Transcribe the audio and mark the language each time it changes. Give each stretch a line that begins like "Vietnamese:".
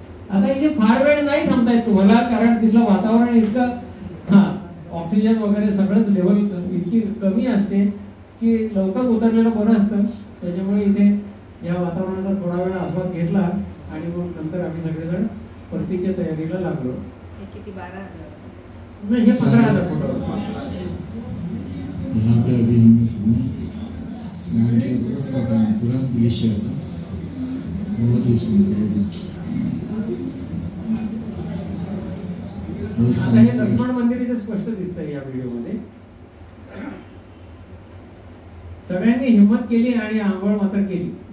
Marathi: आता इथे फार वेळ नाही थांबता येत तुम्हाला, कारण तिथलं वातावरण इतकं ऑक्सिजन वगैरे सगळंच लेवल इतकी कमी असते की लवकर उतरलेलं बरं असतं. त्याच्यामुळे इथे या वातावरणाचा थोडा वेळ आस्वाद घेतला आणि मग नंतर आम्ही सगळेजण परतीच्या तयारीला लागलो. किती 12,000 नाही, हे 15,000 फुटावर.
Hindi: यहाँ पे अभी हमने सबने स्नान किया, बर्फ का पानी पूरा ग्लेशियर था, बहुत ही सुंदर.
Marathi: आता हे लक्ष्मण मंदिर इथे स्पष्ट दिसतंय या व्हिडिओमध्ये. सगळ्यांनी हिंमत केली आणि आंघोळ मात्र केली.